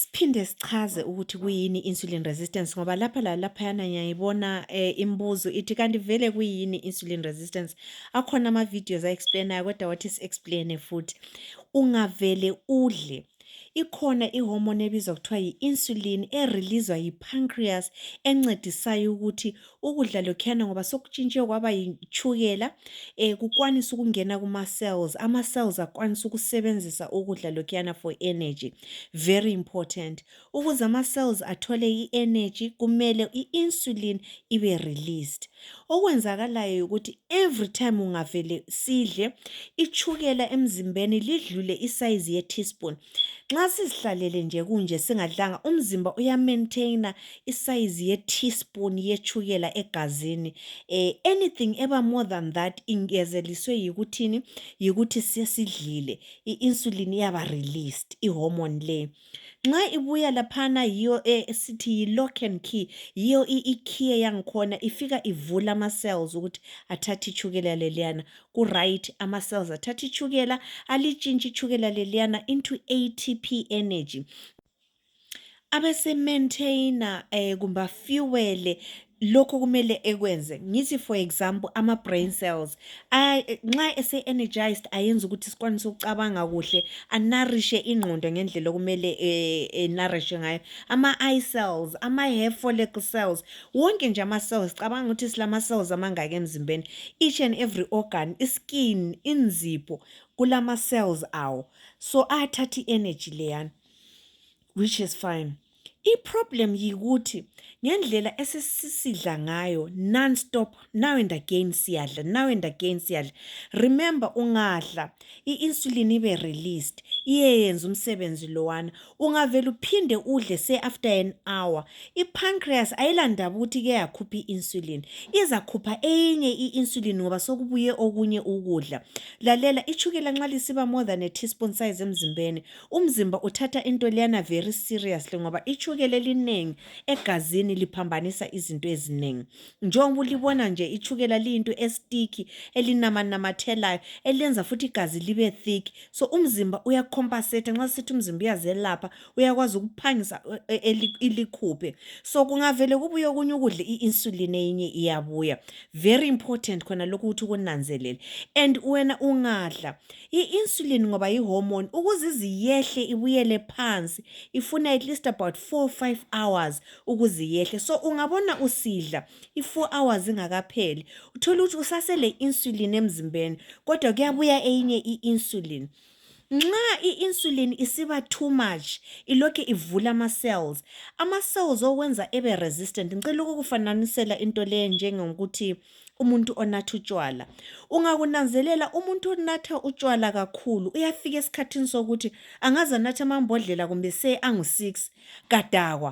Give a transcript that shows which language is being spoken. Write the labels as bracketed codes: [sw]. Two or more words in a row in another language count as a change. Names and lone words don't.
[nd] Asiphinde sichaze ukuthi kuyini [en] insulin resistance [nd] ngoba laphayana ngiyayibona imibuzo ithi kanti vele kuyini [en] insulin resistance. [nd] Akhona ama-videos a-explainayo kodwa wathi si-explaine futhi. Ungavele udle, ikhona ihormone ebizwa kuthiwa yi-insulin ereleaswa yi-pancreas encedisayo ukuthi ukudla lokhuyana ngoba sokutshintshe kwaba yithukela kukwanisa ukungena kuma-cells. Ama-cells akwanisa ukusebenzisa ukudla lokhuyana [en] for energy. Very important. [nd] Ukuze ama-cells athole i-energy kumele i-insulin ibe released. Okwenzakalayo ukuthi [en] every time [nd] ungavele sidle ithukela emzimbeni lidlule isize ye-teaspoon. Nxa sizihlalele nje kunje singadlanga umzimba uya-maintainer isize ye-teaspoon yethukela egazini. Anything ever more than that ingezeliswe yikuthini? Yikuthi sesidlile. I-insulin iyaba released, ihormone le. Nxa ibuya laphana yiyo sithi yi- [en] lock and key, [nd] yiyo i-key yangikhona ifika ivula ama-cells ukuthi athathe ithukela leliyana. Ku-right, ama-cells athathe ithukela, alitshintshe ithukela leliyana [en] into ATP energy. [nd] Abese-maintainer kumbe afuele lokho kumele ekwenze. Ngithi [en] for example [nd] ama-brain cells nxa ese-energized ayenza ukuthi sikwanise ukucabanga kuhle, anourish ingqondo ngendlela okumele nourish ngayo. Ama-eye cells, ama-hair follicle cells, wonke nje ama-cells cabanga ukuthi silama-cells amangaka emzimbeni. [en] Each and every organ, [nd] iskin, inzipho kulama-cells awo. So athatha i-energy leyana, [en] which is fine. [nd] I-problem yikuthi ngendlela esesisidla ngayo [en] non-stop, now and again [nd] siyadla, [en] now and again [nd] siyadla. Remember ungadla, i-insulin ibe released, iyenza umsebenzi lowana. Ungavela uphinde udle [en] say after an hour. [nd] I-pancreas ayilandaba ukuthi ke yakhupha i-insulin. Izakhupha enye i-insulin ngoba sokubuye okunye ukudla. Lalela ithukela nxa lisiba [en] more than a teaspoon size [nd] emzimbeni. Umzimba uthatha into leyana [en] very seriously [nd] ngoba ithukela elinengi egazini liphambanisa izinto eziningi. Njengoba ulibona nje ithukela liyinto esticky elinamathelayo elenza futhi igazi libe thick. So umzimba uyacompensate nxa sithi umzimba uyazelapha uyakwazi ukuphangisa ilikhuphe. So kungavele kubuye okunye ukudla i-insulin enye iyabuya. [en] Very important [nd] khona lokhu ukuthi kunanzelele. And wena ungadla i-insulin ngoba yi-hormone ukuze iziyehle ibuyele phansi ifuna [en] at least about 4-5 hours [nd] ukuze yehle. So ungabona usidla i-4 hours ingakapheli uthola ukuthi usasele insulin emzimbeni kodwa kuyabuya enye i-insulin. Nxa i-insulin isiba [en] too much [nd] ilokhu ivula ama-cells. Ama-cells okwenza ebe resistant. Ngicela ukukufananisela into le njengokuthi umuntu onatha utshwala. Ungakunanzelela umuntu onatha utshwala kakhulu uyafika esikhathini sokuthi angaze anatha amambodlela kumbe angu-6 kadakwa.